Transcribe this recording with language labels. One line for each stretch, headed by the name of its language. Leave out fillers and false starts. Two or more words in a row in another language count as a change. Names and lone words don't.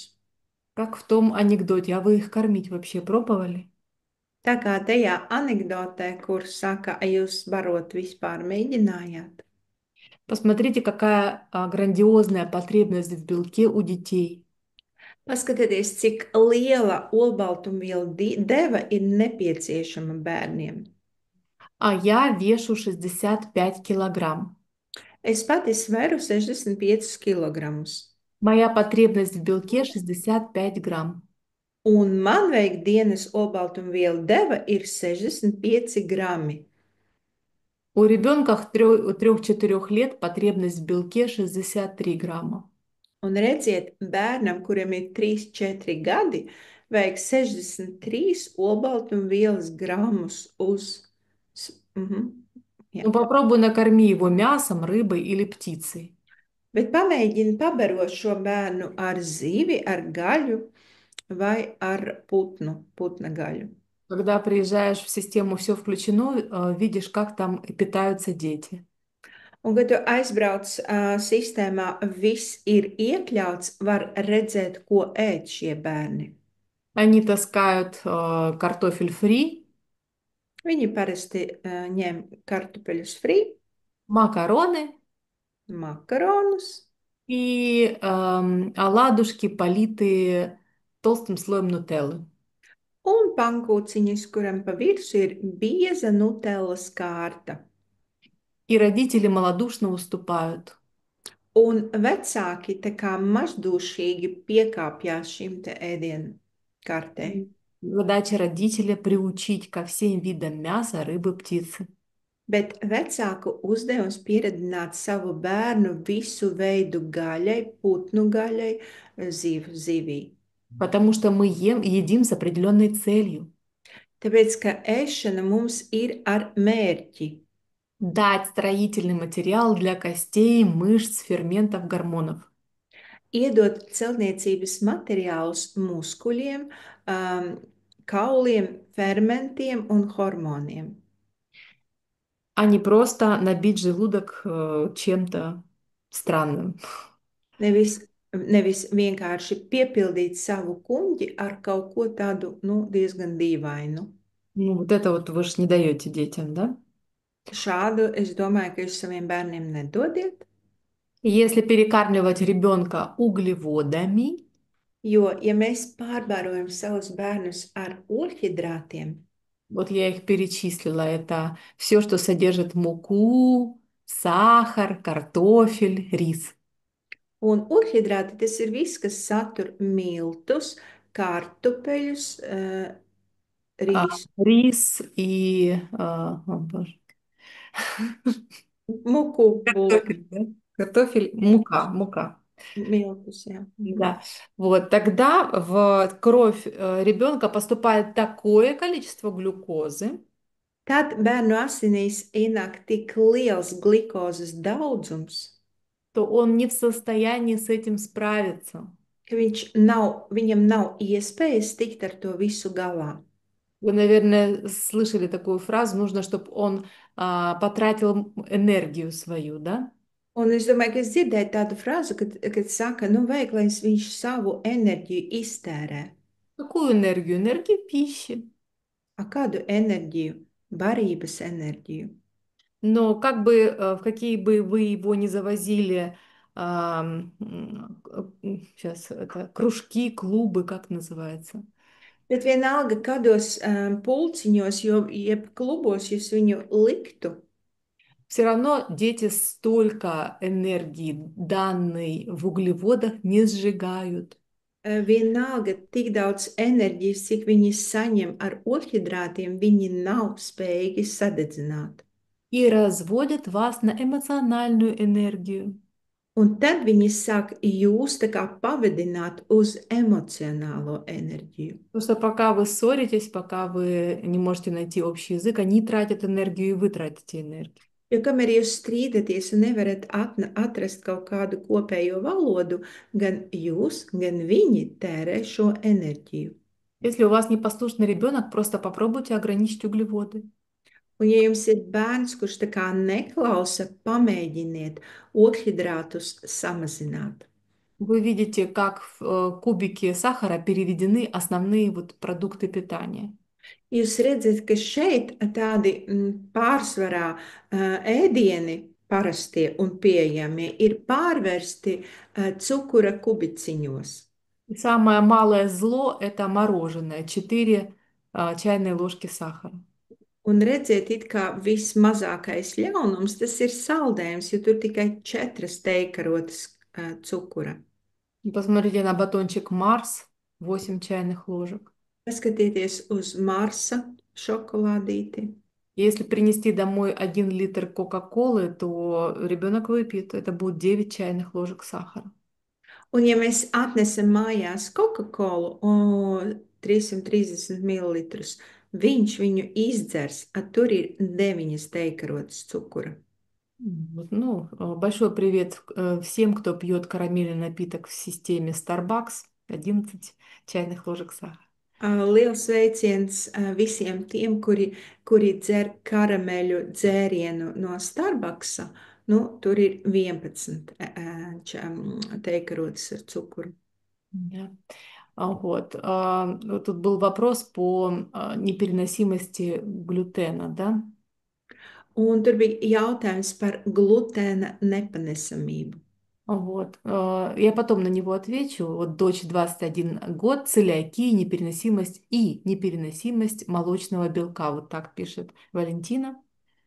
Russian: Как в том анекдоте, а вы их кормить вообще пробовали?
Latvian: Tā kā tajā anekdotē, kur saka, jūs barot vispār mēģinājāt.
Russian: Посмотрите, какая грандиозная потребность в белке у детей.
Latvian: Paskatieties, cik liela olbaltumvielu deva ir nepieciešama bērniem.
Russian: А я вешу 65 килограмм.
Latvian: Es pati sveru 65 kg.
Russian: Моя потребность в белке 65 грамм.
Latvian: Un man vajag dienas olbaltumvielu deva ir 65 grami.
Russian: У ребенка 3-4 лет потребность в белке 63 грамма.
Latvian: Un redziet, bērnam, kuram ir 3, 4 gadi, vajag 63 olbaltumvielas gramus uz. Jā.
Russian: Ну, попробуй накорми его мясом, рыбой или птицей.
Latvian: Bet pamēģini pabarot šo bērnu ar zivi, ar gaļu vai ar putna gaļu.
Russian: Когда приезжаешь в систему «Все включено», видишь, как там питаются дети.
Latvian: Un, kad tu aizbrauc sistēmā, viss ir iekļauts, var redzēt, ko ēd šie bērni.
Russian: Они таскают картофель фри,
Latvian: Viņi parasti ņem kartupeļus fri,
Russian: макароны
Latvian: makaronus
Russian: и оладушки, политые толстым слоем нутеллы.
Latvian: un pankūciņus, kuram pa virsmu ir bieza nutellas kārta.
Russian: И родители малодушно уступают.
Latvian: Un vecāki tā kā mazdūšīgi piekāpjas šim te ēdienu kartei.
Russian: Задача родителя приучить ко всем видам мяса, рыбы, птицы.
Latvian: Bet vecāku uzdevums pieradināt savu bērnu visu veidu gaļai, putnu gaļai, zivī.
Russian: Потому что мы едим с определенной целью.
Latvian: Tāpēc, ka ēšana mums ir ar mērķi.
Russian: Дать строительный материал для костей, мышц, ферментов, гормонов.
Latvian: Iedot celtniecības materiālus muskuļiem, kauliem, fermentiem un hormoniem.
Russian: А не просто набить желудок чем-то странным.
Latvian: Nevis vienkārši piepildīt savu kuģi ar kaut ko tādu, nu, diezgan dīvainu.
Russian: Ну, вот это вот вы же не даете детям, да?
Latvian: Šādu es domāju, ka jūs saviem bērniem nedodiet,
Russian: Если перекармливать ребенка углеводами,
Latvian: jo, ja mēs pārbarojam savus bērnus ar ogļhidrātiem,
Russian: вот я их перечислила, это все, что содержит муку, сахар, картофель, рис.
Latvian: un ogļhidrāti tas ir viss, kas satur miltus, kartupeļus, rīsu,
Russian: Рис и... о, боже.
Latvian: muku,
Russian: Картофель, да? Картофель, мука, мука.
Latvian: miltus, jā. Mhm.
Russian: Да. Вот тогда в кровь ребенка поступает такое количество глюкозы,
Latvian: Tad bērnu asinīs ienāk tik liels glikozes daudzums,
Russian: то он не в состоянии с этим справиться.
Latvian: ka viņam nav iespējas tikt ar to visu galā.
Russian: Вы, наверное, слышали такую фразу, нужно, чтобы он потратил энергию свою, да?
Latvian: Un es domāju, ka es dzirdēju tādu frāzi, kad saka, nu, vajag, lai viņš savu enerģiju iztērē.
Russian: Какую энергию? Энергию пищи.
Latvian: A kādu enerģiju? Barības enerģiju.
Russian: Но как бы, в какие бы вы его ни завозили, сейчас это кружки, клубы, как называется?
Latvian: Bet vienalga, kādos pulciņos, jeb klubos jūs viņu liktu,
Russian: Все равно дети столько энергии, данной в углеводах, не сжигают.
Latvian: vienalga tik daudz enerģijas, cik viņi saņem ar ogļhidrātiem, viņi nav spējīgi sadedzināt.
Russian: И разводят вас на эмоциональную энергию.
Latvian: Un tad viņi sāk jūs tā kā pavadināt uz emocionālo enerģiju.
Russian: Потому что пока вы ссоритесь, пока вы не можете найти общий язык, они тратят энергию, и вы тратите энергию.
Latvian: Jo kamēr jūs strīdaties un nevarat atrast kaut kādu kopējo valodu, gan jūs, gan viņi tērē šo enerģiju.
Russian: Если у вас непослушный ребенок, просто попробуйте ограничить углеводы.
Latvian: Un, ja jums ir bērns, kurš tā kā neklausa, pamēģiniet ogļhidrātus samazināt.
Russian: Вы видите, как в кубике сахара переведены основные вот продукты питания.
Latvian: Jūs redzat, ka šeit tādi pārsvarā ēdieni, parastie un pieejamie, ir pārvērsti cukura kubiciņos.
Russian: И самое малое зло– это мороженое, 4 чайные ложки сахара.
Latvian: Un redziet, it kā vismazākais ļaunums tas ir saldējums, jo tur tikai 4 teikarotas cukura.
Russian: И посмотрите на батончик Марс, 8 чайных ложек.
Latvian: Paskatieties uz Marsa šokolādīti.
Russian: Если принести домой 1 литр Кока-Колы, то ребенок выпьет, это будет 9 чайных ложек сахара.
Latvian: Un ja mēs atnesam mājās Coca-Colu 330 ml, viņš viņu izdzers, tur ir 9 teikarotas cukura.
Russian: Вот, ну, большой привет всем, кто пьет карамельный напиток в системе Starbucks, 11 чайных ложек сахара.
Latvian: Liels sveiciens visiem tiem, kuri dzer karameļu dzērienu no Starbucksa. Nu, tur ir 11 teikarotas ar cukuru.
Russian: Да. Вот. Тут был вопрос по непереносимости глютена, да?
Latvian: Un tur bija jautājums par glutēna nepanesamību.
Russian: Вот. Я потом на него отвечу. Вот дочь 21 год, целиакия, непереносимость и непереносимость молочного белка. Вот так пишет Валентина.